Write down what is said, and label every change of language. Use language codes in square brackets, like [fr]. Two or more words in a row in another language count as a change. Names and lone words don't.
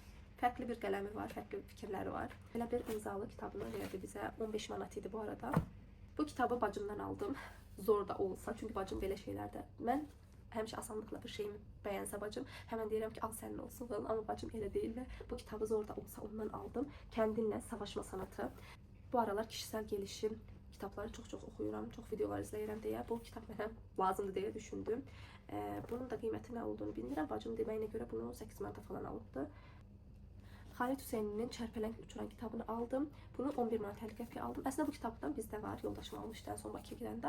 [az] Fərqli bir qələmi var, fərqli fikirləri var. Belə bir imzalı kitabını verdi bizə. 15 manat idi bu arada. Bu kitabı bacımdan aldım. Zor da olsa, çünki bacım belə şeylərdə. Mən həmişə asanlıqla bir şeyimi bəyənsə bacım, həmən deyirəm ki, al sənin olsun falan, amma bacım elə deyil və bu kitabı zor da olsa ondan aldım. Kəndinlə Savaşma Sanatı. Bu aralar [tr] kişisel gelişim [az] kitabları çox oxuyuram, çox videolar izləyirəm deyə bu kitab mənə lazımdır deyə düşündüm. Bunun da qiyməti nə olduğunu bilmirəm. Bacım deməyinə görə bunu 8 manata falan alıbdı. Xalit Hüseyninin Çərpələng Uçuran kitabını aldım. Bunu 11 manat 50 qəpiyə aldım. Əslində bu kitabdan bizdə var, yoldaşım almışdı ən son Bakıya gedəndə.